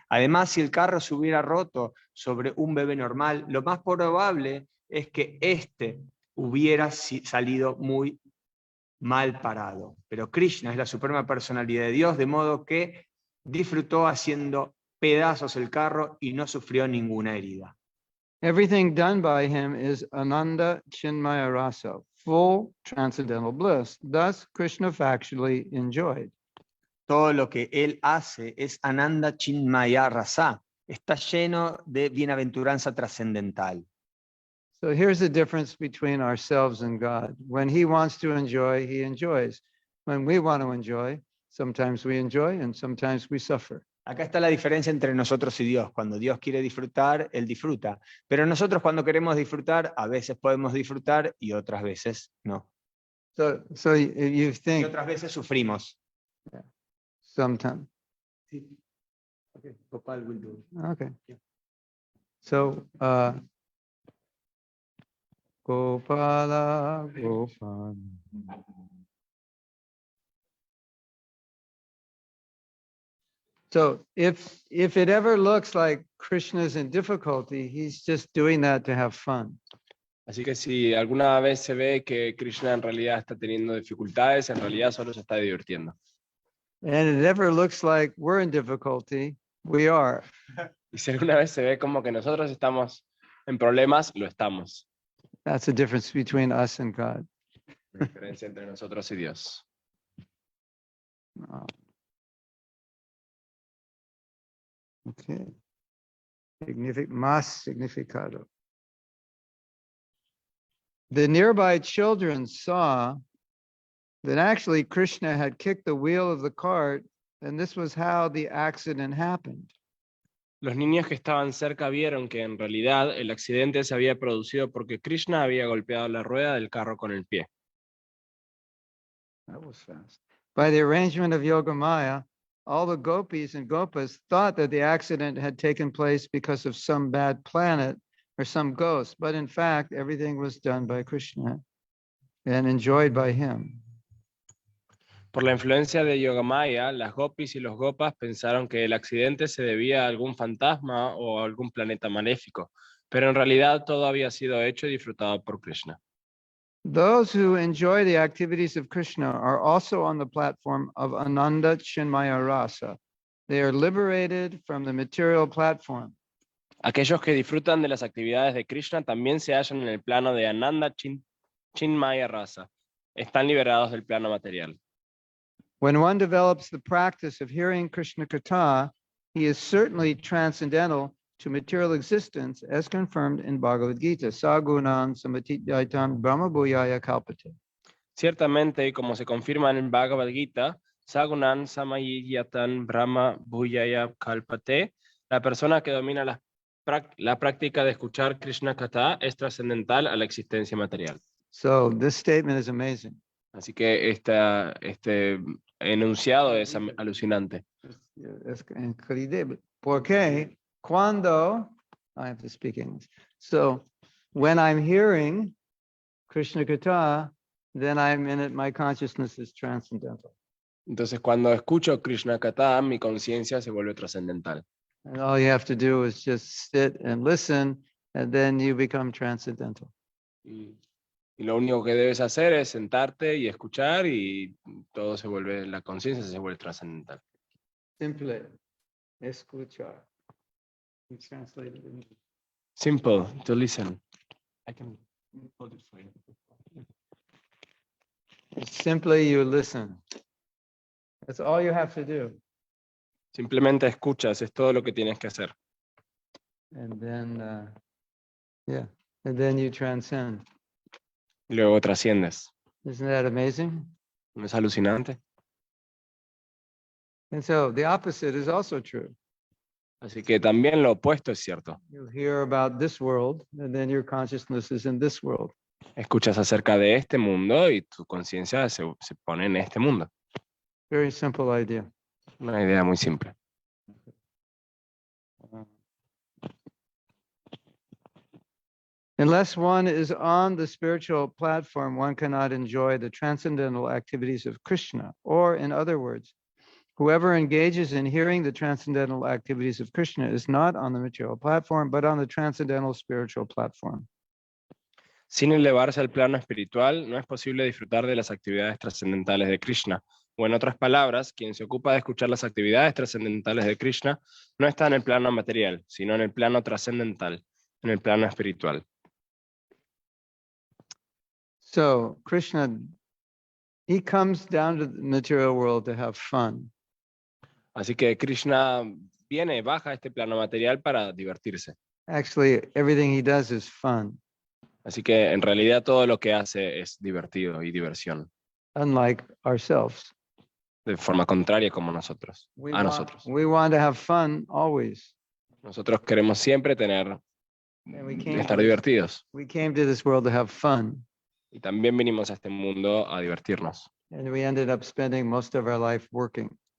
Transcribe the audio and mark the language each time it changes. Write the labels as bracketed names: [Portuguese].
[Spanish] Además, si el carro se hubiera roto sobre un bebé normal, lo más probable es que éste hubiera salido muy mal parado. Pero Krishna es la suprema personalidad de Dios, de modo que disfrutó haciendo pedazos el carro y no sufrió ninguna herida. [English] Everything done by him is Ananda Chinmaya Rasa, full transcendental bliss. Thus, Krishna factually enjoyed. [Spanish] Todo lo que él hace es Ananda Chinmaya Rasa. Está lleno de bienaventuranza trascendental. [English] So here's the difference between ourselves and God. When he wants to enjoy, he enjoys. When we want to enjoy, sometimes we enjoy and sometimes we suffer. [Spanish] Acá está la diferencia entre nosotros y Dios. Cuando Dios quiere disfrutar, Él disfruta. Pero nosotros cuando queremos disfrutar, a veces podemos disfrutar y otras veces no. [English] So you [Spanish] Y [English] think [Spanish] otras veces sufrimos. [English] sometimes. Okay, Gopal will do it. Okay. So Gopala, Gopala. So if it ever looks like Krishna's in difficulty, he's just doing that to have fun. [Spanish] Así que si alguna vez se ve que Krishna en realidad está teniendo dificultades, en realidad solo se está divirtiendo. [English] And it ever looks like we're in difficulty, we are. [Spanish] Y si alguna vez se ve como que nosotros estamos en problemas, lo estamos. [English] That's the difference between us and God. [Spanish] La diferencia entre nosotros y Dios. Okay. Más significado. [English] The nearby children saw that actually Krishna had kicked the wheel of the cart, and this was how the accident happened. [Spanish] Los niños que estaban cerca vieron que en realidad el accidente se había producido porque Krishna había golpeado la rueda del carro con el pie. [English] That was fast. By the arrangement of Yogamaya, all the gopis and gopas thought that the accident had taken place because of some bad planet or some ghost, but in fact, everything was done by Krishna and enjoyed by him. [Spanish] Por la influencia de Yogamaya, las gopis y los gopas pensaron que el accidente se debía a algún fantasma o a algún planeta maléfico, pero en realidad todo había sido hecho y disfrutado por Krishna. [English] Those who enjoy the activities of Krishna are also on the platform of Ananda Chinmaya Rasa. They are liberated from the material platform. [Spanish] Aquellos que disfrutan de las actividades de Krishna también se hallan en el plano de Ananda Chinmaya Rasa. Están liberados del plano material. [English] When one develops the practice of hearing Krishna Katha, he is certainly transcendental to material existence, as confirmed in Bhagavad Gita. [Sanskrit] Sagunam samatidaitam brahma bhuyaya kalpate. [Spanish] Ciertamente, y como se confirma en Bhagavad Gita, [Sanskrit] Sagunan samayiyatan brahma bhuyaya kalpate, [Spanish] la persona que domina la práctica de escuchar Krishna Katha es trascendental a la existencia material. [English] So this statement is amazing. [Spanish] Así que este enunciado es alucinante. Es increíble. Porque cuando, [English] I have to speak English. So when I'm hearing Krishna Katha, then I'm in it, my consciousness is transcendental. [Spanish] Entonces cuando escucho Krishna Katha, mi conciencia se vuelve trascendental. [English] And all you have to do is just sit and listen, and then you become transcendental. [Spanish] Y lo único que debes hacer es sentarte y escuchar y todo se vuelve, la conciencia se vuelve trascendental. [English] Simple. [Spanish] Escuchar. [English] You translate it in Simple, to listen. I can hold it for you. Simply you listen. That's all you have to do. [Spanish] Simplemente escuchas, es todo lo que tienes que hacer. [English] And then, and then you transcend. [Spanish] Y luego trasciendes. [English] Isn't that amazing? [Spanish] ¿No es alucinante? [English] And so the opposite is also true. [Spanish] Así que también lo opuesto es cierto. [English] You hear about this world, and then your consciousness is in this world. [Spanish] Escuchas acerca de este mundo y tu conciencia se pone en este mundo. [English] Very simple idea. [Spanish] Una idea muy simple. [English] Unless one is on the spiritual platform, one cannot enjoy the transcendental activities of Krishna. Or, in other words, whoever engages in hearing the transcendental activities of Krishna is not on the material platform, but on the transcendental spiritual platform. [Spanish] Sin elevarse al plano espiritual, no es posible disfrutar de las actividades trascendentales de Krishna. O en otras palabras, quien se ocupa de escuchar las actividades trascendentales de Krishna no está en el plano material, sino en el plano trascendental, en el plano espiritual. [English] So Krishna, he comes down to the material world to have fun. [Spanish] Así que Krishna baja a este plano material para divertirse. [English] Actually, everything he does is fun, [Spanish] Así que en realidad todo lo que hace es divertido y diversión, [English] unlike ourselves. [Spanish] de forma contraria como nosotros, a nosotros. [English] We want to have fun always. [Spanish] Nosotros queremos siempre [English] And [Spanish] estar divertidos. [English] we came to this world to have fun. [Spanish] Y también vinimos a este mundo a divertirnos. [English] And we ended up spending most of our life working.